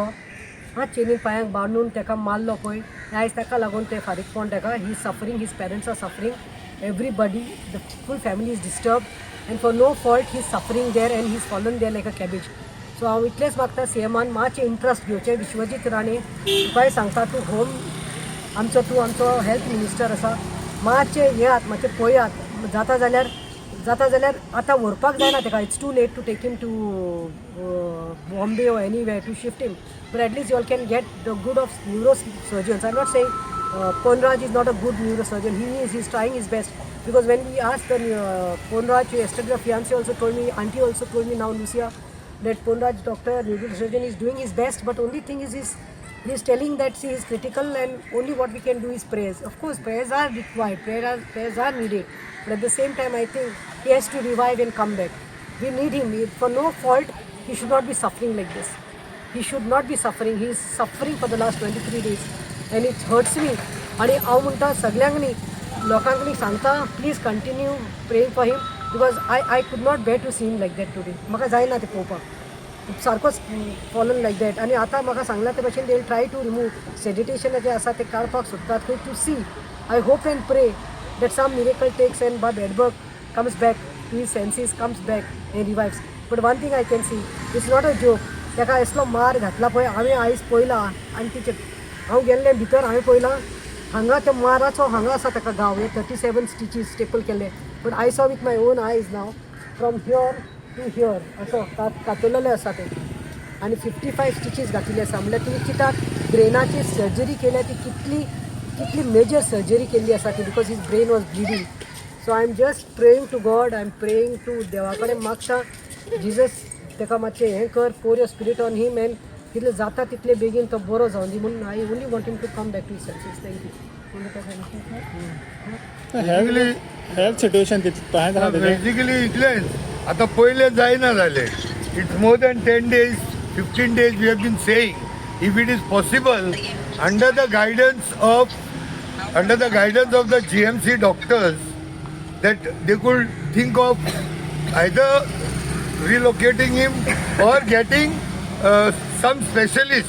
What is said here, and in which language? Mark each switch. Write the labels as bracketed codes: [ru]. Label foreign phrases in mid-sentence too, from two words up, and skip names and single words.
[kok] चेनीन पांयांक बांदून ताका मारलो पळय. आयज ताका लागून ते फारीकपण ताका [en] he suffering, his parents are suffering, everybody, the full family is disturbed and for no fault he's suffering there and he's fallen there like a cabbage. [kok] So हांव इतलेंच मागता सीएमान मातशें इंट्रस्ट घेवचें. विश्वजीत राणे तुकाय सांगता, तूं होम तूं आमचो [en] health minister [kok] आसा, मातशें येयात, मातशें पळयात. जाता जाल्यार आतां व्हरपाक जायना तेका. [en] It's too late to take him to Bombay or anywhere to shift him, but at least you all can get the good of neurosurgeons. I'm not saying Ponraj is not a good neurosurgeon. He's trying his best. Because when we asked Ponraj yesterday, the fiance also told me, auntie also told me now, Lucia, that Ponraj doctor, neurosurgeon, is doing his best, but only thing is he's telling that he is critical and only what we can do is prayers. Of course, prayers are required, prayers are needed, but at the same time, I think he has to revive and come back. We need him. For no fault, he should not be suffering like this. He should not be suffering. He is suffering for the last 23 days, and it hurts me. [kok] आणि हांव म्हणटा सगळ्यांनी लोकांनी सांगता, [en] please continue praying for him because I could not bear to see him like that today. [kok] म्हाका जायना तें पळोवपाक, सारकोच [en] fallen like that. [kok] आनी आतां म्हाका सांगला ते भशेन [en] they will try to remove sedation [kok] जें आसा तें काडपाक सोदतात खंय [en] to see. I hope and pray that some miracle takes and Bab Edberg comes back to his senses, comes back and revives. But one thing I can see, it's not a joke. [kok] ताका असलो मार घातला पळय, हांवें आयज पळयला. आनी तिचे हांव गेल्लें भितर, हांवें पळयलां हांगा त्या माराचो हांगा आसा ताका घाव, 37 [en] stitches staple [kok] केल्ले. [en] But I saw with my own eyes now from here to here [kok] असो कातरलेले आसा ते. आनी 55 स्टिचीस घातिल्ले आसा. म्हणल्यार तुमी चिंतात ब्रेनाची सर्जरी केल्या ती कितली [en] major surgery [kok] केल्ली आसा ती, [en] because his brain was bleeding. So I am just praying to God, I am praying to गॉड, आय एम प्रेइंग टू [kok] देवा कडेन मागता जिजस ताका मातशें हें कर, [en] pour your spirit on him and [kok] जितले जाता तितले बेगीन तो बरो जावन दी म्हणून [en] I only want him to come back to his senses. Thank you. [kok] बेसिकली [en] health situation [kok] तशेंच आहा तेजें. बेसिकली इतलेंच आतां पयलें जायना जालें. [en] It's more than 10 days, 15 days we have been saying if it is possible under the guidance of the GMC doctors that they could think of either relocating him or getting some specialist.